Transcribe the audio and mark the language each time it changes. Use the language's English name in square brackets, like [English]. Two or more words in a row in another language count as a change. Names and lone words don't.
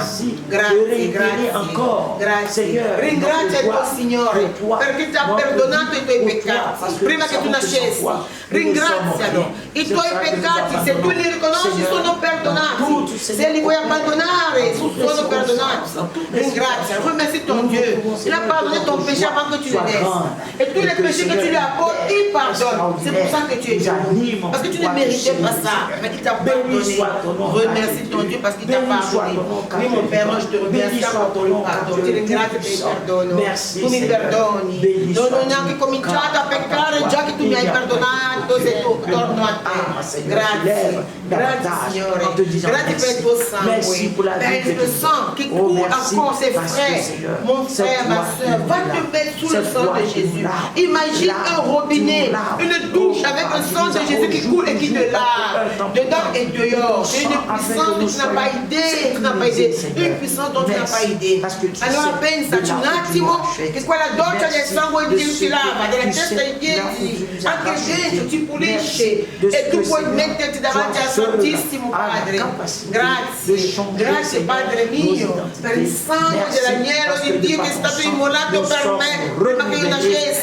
[Italian] Grazie, grazie. Ringrazia il tuo Signore perché ti ha perdonato i tuoi peccati prima che tu nascessi. Ringrazialo. I tuoi peccati, se tu li riconosci, sono perdonati. Se li vuoi abbandonare, sono perdonati. Ringrazialo. [French] Remercie ton Dieu. Il a pardonné ton péché avant que tu le naisses. Tous les péchés que tu lui apportes, il pardonne. C'est pour ça que tu es heureux. Parce que tu ne méritais pas ça. Mais il t'a pardonné. Remercie ton Dieu parce qu'il t'a pardonné. Oui, mon Père, moi je te remercie pour ton pardon. [Italian] Ti ringrazio per il perdono. Tu mi perdoni. Non ho neanche cominciato a peccare già che tu mi hai perdonato. Se tu torno a te. Grazie. Grazie, Signore. Grazie per il tuo sangue. Per il [French] sang qui coule encore, c'est frais. Mon frère, ma soeur, va te mettre sous le sang de Jésus. Imagine un robinet, une douche avec le sang de Jésus qui coule et qui te lave, dedans et dehors. C'est une puissance dont tu n'as pas idée, une puissance dont tu n'as pas idée. [Italian] Allora pensaci un attimo che quella doccia del sangue di Dio ti lava, dalla testa ai piedi, anche dentro ti pulisce e tu puoi metterti davanti al Santissimo Padre. Grazie, grazie Padre mio, per il sangue dell'agnello di Dio che è stato immolato per me prima che io nascessi.